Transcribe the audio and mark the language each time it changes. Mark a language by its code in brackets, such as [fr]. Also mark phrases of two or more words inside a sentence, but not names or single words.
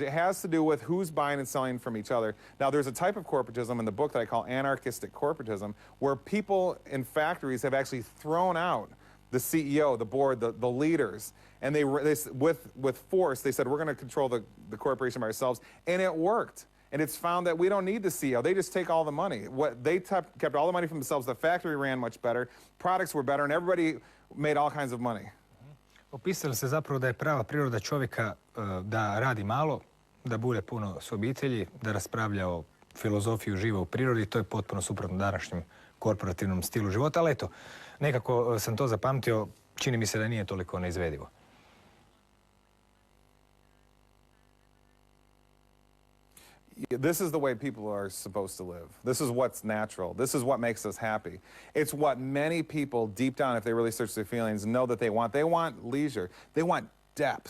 [en] It has to do with who's buying and selling from each other. Now, there's a type of corporatism in the book that I call anarchistic corporatism, where people in factories have actually thrown out the CEO, the board, the leaders, and they with force, they said, we're going to control the corporation by ourselves, and it worked. And it's found that we don't need the CEO. They just take all the money. They kept all the money for themselves. The factory ran much better. Products were better, and everybody made all kinds of money. [hr] Opisali se zapravo da je prava priroda čovjeka da radi malo, da bude puno s obitelji, da raspravlja o filozofiji živa u prirodi. To je potpuno suprotno današnjem korporativnom stilu života. Ali eto, nekako sam to zapamtio, čini mi se da nije toliko neizvedivo. [en] This is the way people are supposed to live. This is what's natural. This is what makes us happy. It's what many people deep down, if they really search their feelings, know that they want. They want leisure. They want depth.